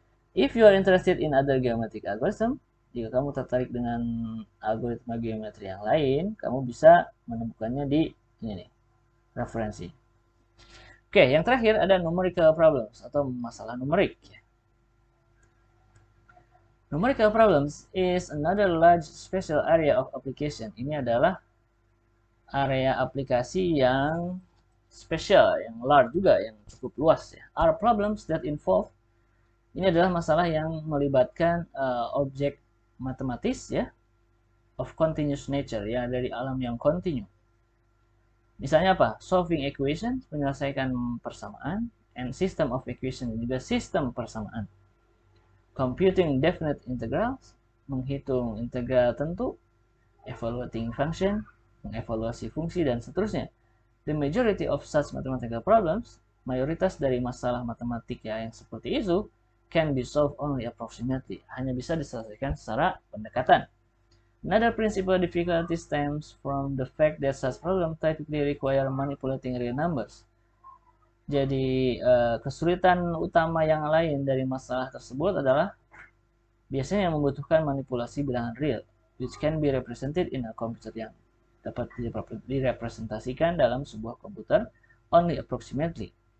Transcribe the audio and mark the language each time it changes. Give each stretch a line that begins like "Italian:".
English: If you are interested in other geometric algorithm,
Indonesian: jika kamu tertarik dengan algoritma geometri yang lain, kamu bisa menemukannya di ini nih, referensi. Oke, yang terakhir ada numerical problems atau masalah numerik.
English: Numerical problems is another large special area of application.
Indonesian: Ini adalah area aplikasi yang spesial, yang large juga, yang cukup luas ya.
English: Are problems that involve,
Indonesian: ini adalah masalah yang melibatkan objek matematis ya,
English: of continuous nature,
Indonesian: ya, dari alam yang kontinu. Misalnya apa?
English: Solving equation,
Indonesian: menyelesaikan persamaan,
English: and system of equation,
Indonesian: juga sistem persamaan.
English: Computing definite integrals,
Indonesian: menghitung integral tentu,
English: evaluating function,
Indonesian: mengevaluasi fungsi, dan seterusnya.
English: The majority of such mathematical problems,
Indonesian: mayoritas dari masalah matematika yang seperti itu,
English: can be solved only approximately,
Indonesian: hanya bisa diselesaikan secara pendekatan.
English: Another principal difficulty stems from the fact that such problems typically require manipulating real numbers.
Indonesian: Jadi kesulitan utama yang lain dari masalah tersebut adalah biasanya membutuhkan manipulasi bilangan real,
English: which can be represented in a computer,
Indonesian: yang dapat direpresentasikan dalam sebuah komputer
English: only approximately.